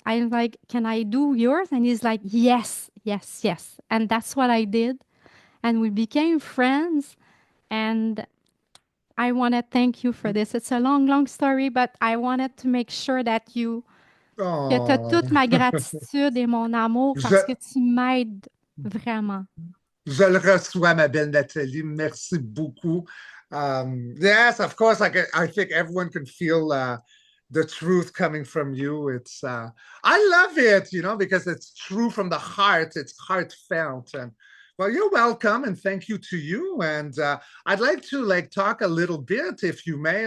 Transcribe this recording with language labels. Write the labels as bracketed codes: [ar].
[en] I'm like, can I do yours? And he's like, yes, yes, yes. And that's what I did. And we became friends. And I want to thank you for this. It's a long, long story, but I wanted to make sure that [fr] que tu as Oh. toute ma gratitude et mon amour parce Je, que tu m'aides vraiment. je le reçois, ma belle Nathalie. Merci beaucoup. [en] Yes, of course. I think everyone can feel the truth coming from you. I love it, because it's true from the heart. It's heartfelt, and well, you're welcome, and thank you to you. And I'd like to talk a little bit, if you may.